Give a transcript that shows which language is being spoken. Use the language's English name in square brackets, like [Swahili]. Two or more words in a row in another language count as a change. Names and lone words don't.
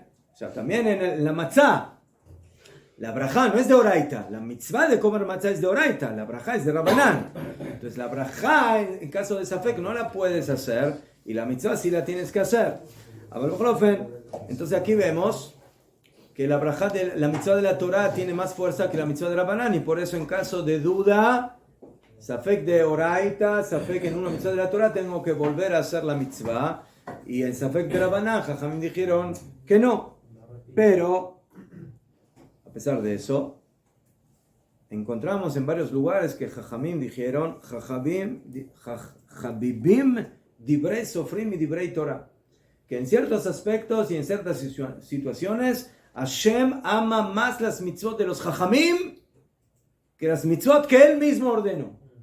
[Spanish] O sea, también en la matzah. La braja no es de oraita, la mitzvah de comer matzah es de oraita, la braja es de rabanán. Entonces la braja, en caso de safek, no la puedes hacer y la mitzvah sí la tienes que hacer. A ver, entonces aquí vemos que la braja de la mitzvah de la Torah tiene más fuerza que la mitzvah de rabanán y por eso en caso de duda, safek de oraita, safek en una mitzvah de la Torah, tengo que volver a hacer la mitzvah y en safek de rabanán, jajamim dijeron que no, pero a pesar de eso, encontramos en varios lugares que Jajamim dijeron, [Hebrew] Jabibim dibrei sofrim [Spanish] y [Hebrew] dibrei Torah, [Spanish] que en ciertos aspectos y en ciertas situaciones, Hashem ama más las mitzvot de los Jajamim que las mitzvot que él mismo ordenó.